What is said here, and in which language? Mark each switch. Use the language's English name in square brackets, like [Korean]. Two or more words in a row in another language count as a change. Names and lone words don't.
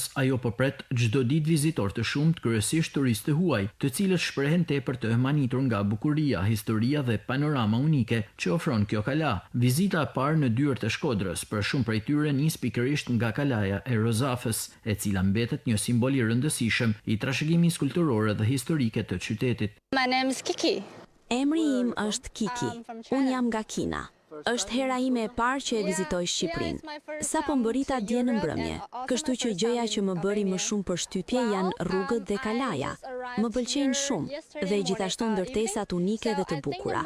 [Albanian] Ajo po pret çdo ditë vizitor të shumt, kryesisht turistë huaj, të cilët shprehen tepër të manitur nga bukuria, historia dhe panorama unike që ofron kjo kala. Vizita e parë në dyert e Shkodrës për shumë prej tyre nis pikërisht nga Kalaja e Rozafes, e cila mbetet një simbol i rëndësishëm i trashëgimisë kulturore dhe historike të qytetit. [English] My name is Kiki. [Albanian] Emri im është Kiki, unë jam nga Kina. Është hera ime e parë që e vizitoj Shqipërinë. Sa po mbërita dje në mbrëmje, kështu që gjëja që më bëri më shumë përshtypje janë rrugët dhe kalaja. Më pëlqejnë shumë dhe gjithashtu ndërtesat unike dhe të bukura.